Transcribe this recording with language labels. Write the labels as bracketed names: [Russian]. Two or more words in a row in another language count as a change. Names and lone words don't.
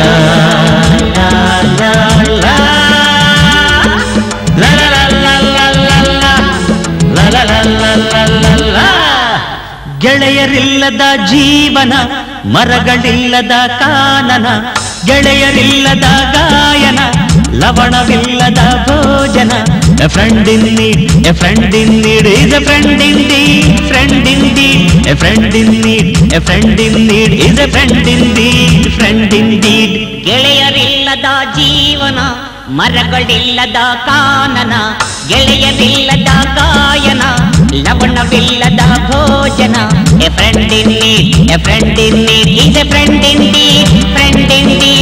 [Kannada] ಗೆಳೆಯರಿಲ್ಲದ ಜೀವನ, ಮರಗಳಿಲ್ಲದ ಕಾನನ, ಗೆಳೆಯರಿಲ್ಲದ ಗಾಯನ, ಲವಣವಿಲ್ಲದ ಭೋಜನ. [English] A friend in need, a friend in need is a friend indeed, friend indeed. A friend in need, a friend in need is a friend indeed, friend indeed. [Kannada] ಗೆಳೆಯರಿಲ್ಲದ ಜೀವನ, ಮರಗಳಿಲ್ಲದ ಕಾನನ, ಗೆಳೆಯರಿಲ್ಲದ ಗಾಯನ, ಲವಣವಿಲ್ಲದ ಭೋಜನ. [English] A friend in need, a friend in need is a friend indeed, friend indeed.